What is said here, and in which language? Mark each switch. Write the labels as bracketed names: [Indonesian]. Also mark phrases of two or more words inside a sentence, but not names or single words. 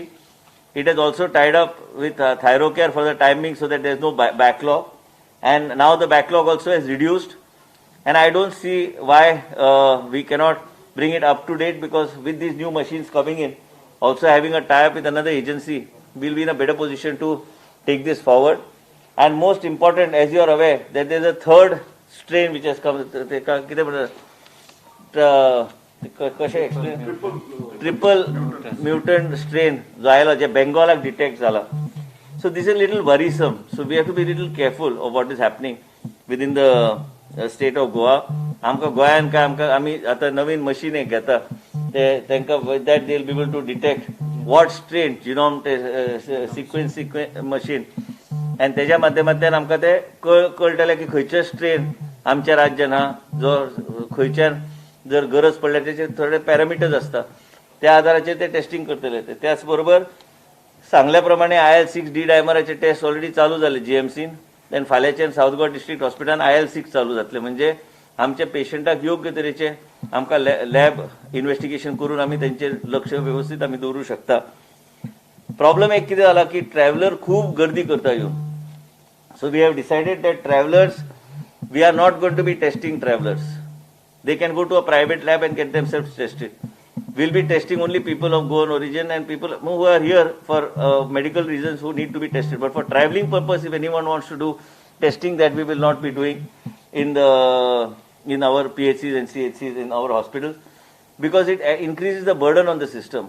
[English] It has also tied up with Thyrocare for the timing, so that there is no backlog, and now the backlog also has reduced, and I don't see why we cannot bring it up to date, because with these new machines coming in, also having a tie-up with another agency, we'll be in a better position to take this forward. And most important, as you are aware, that there is a third strain which has come, triple mutant strain [Konkani] जो आयला जे बेंगॉलाक डिटेक्ट जाला. [English] So this is a little worrisome. So we have to be a little careful of what is happening within the state of Goa. [Konkani] आमकां गोंयान काय आमकां आमी आतां नवीन मशीन एक घेता, तांकां [English] with that they will be able to detect what strain, genome sequence machine, and [Konkani] तेज्या माध्यमांतल्यान आमकां ते कळटलें की खंयचे स्ट्रेन आमच्या राज्यान आहा, जो खंयच्यान जर गरज पडल्यार त्याचे थोडे पॅरामिटर्स असतात, त्या आधाराचेर ते टेस्टिंग करतले. त्याच बरोबर सांगल्या प्रमाणे IL-6 डी डायमराचे [English] test already [Konkani] चालू झाले GMCन. देन फाल्यांच्यान साऊथ गोवा डिस्ट्रिक्ट हॉस्पिटलान IL-6 चालू जातले. म्हणजे आमच्या पेशंटाक योग्य तरेचे आमकां [English] lab investigation [Konkani] करून आमी तेंचेर लक्ष व्यवस्थित आमी दवरूं शकता. प्रॉब्लेम एक कितें जाला की ट्रॅव्हलर खूब गर्दी करता येवन. [English] So we have decided that travellers we are not going to be testing travellers. They can go to a private lab and get themselves tested. We'll be testing only people of Goan origin and people who are here for medical reasons who need to be tested. But for traveling purpose, if anyone wants to do testing, that we will not be doing in our PHCs and CHCs in our hospitals, because it increases the burden on the system.